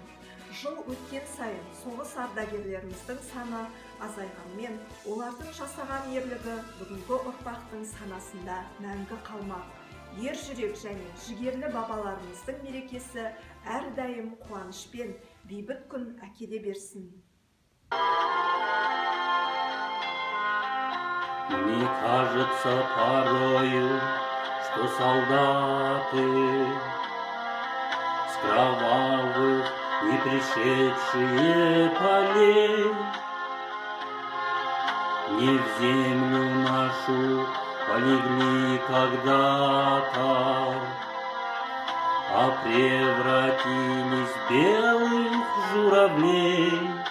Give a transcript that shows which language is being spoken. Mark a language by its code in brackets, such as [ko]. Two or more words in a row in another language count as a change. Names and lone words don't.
[kk] Жыл өткен сайын соғыс ардагерлеріміздің саны азайғанмен, олардың жасаған ерлігі бүгінгі ұрпақтың санасында мәңгі қалмақ. Ер жүрек және жігерлі бабаларымыздың мерекесі әрдайым қуанышпен бейбіт күн әкеле берсін. [ru] Мне кажется порою, что солдаты с кровавых не пришедшие полей не в землю нашу полегли когда-то, а превратились в белых журавлей.